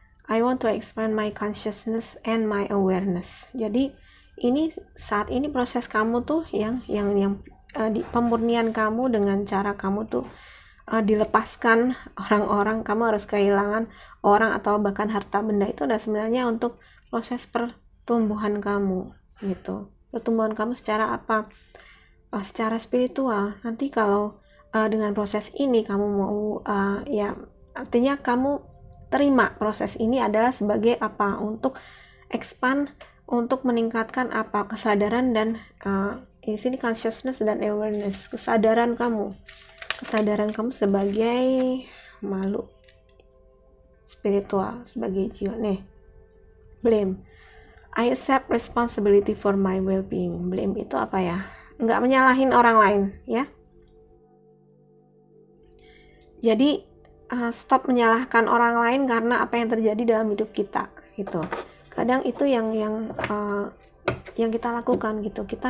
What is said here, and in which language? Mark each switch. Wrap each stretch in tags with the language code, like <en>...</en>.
<en>I want to expand my consciousness and my awareness.</en> <id>Jadi ini saat ini proses kamu tuh yang di pemurnian kamu dengan cara kamu tuh dilepaskan orang-orang, kamu harus kehilangan orang atau bahkan harta benda, itu udah sebenarnya untuk proses pertumbuhan kamu gitu. Pertumbuhan kamu secara apa? Secara spiritual. Nanti kalau dengan proses ini kamu mau ya artinya kamu terima proses ini adalah sebagai apa? Untuk expand, untuk meningkatkan apa? Kesadaran dan di sini consciousness dan awareness, kesadaran kamu sebagai makhluk spiritual, sebagai jiwa. Nih, blame.</id> <en>I accept responsibility for my well-being.</en> <id>Blame itu apa ya? Nggak menyalahin orang lain ya. Jadi stop menyalahkan orang lain karena apa yang terjadi dalam hidup kita gitu. Kadang itu yang kita lakukan gitu.</id>